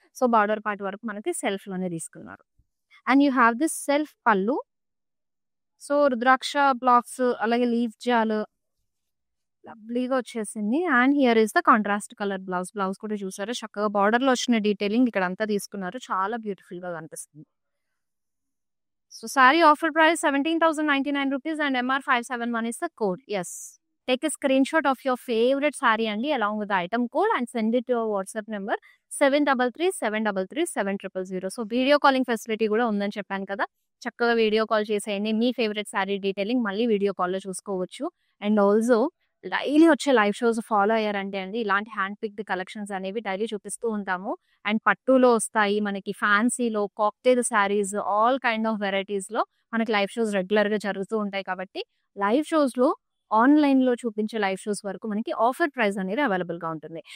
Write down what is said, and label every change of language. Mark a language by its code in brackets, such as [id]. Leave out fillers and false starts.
[te] So border part వరకు మనకి self లోనే తీసుకున్నారు. [en] And you have this self పళ్ళు. [te] సో రుద్రాక్ష బ్లాక్స్ అలాగే లీఫ్ జాల్ లవ్లీగా వచ్చేసింది. [en] And here is the contrast colour blouse. [te] Blouse కూడా చూసారు చక్కగా బార్డర్ లో వచ్చిన డీటెయిలింగ్ ఇక్కడ అంతా తీసుకున్నారు. చాలా బ్యూటిఫుల్ గా కనిపిస్తుంది. [en] So saree offer price 17,099 rupees and MR 571 is the code. Yes. Take a screenshot of your favorite saree and along with the item code and send it to your WhatsApp number 733-733-7000. So video calling facility [te] కూడా ఉందని చెప్పాను కదా. చక్కగా video call చేసేయండి. మీ favourite sorry detailing మళ్ళీ video కాల్‌లో చూసుకోవచ్చు. And also daily వచ్చే లైవ్ షోస్ ఫాలో అయ్యారంటే అండి ఇలాంటి హ్యాండ్ పిక్డ్ కలెక్షన్స్ అనేవి డైలీ చూపిస్తూ ఉంటాము. అండ్ పట్టులో వస్తాయి. మనకి ఫ్యాన్సీలో, cocktail saris all kind of వెరైటీస్‌లో మనకి లైవ్ షోస్ రెగ్యులర్‌గా జరుగుతూ ఉంటాయి కాబట్టి, లైవ్ షోస్‌లో ఆన్‌లైన్‌లో చూపించే లైవ్ షోస్ వరకు మనకి ఆఫర్ ప్రైస్ అనేది అవైలబుల్‌గా ఉంటుంది.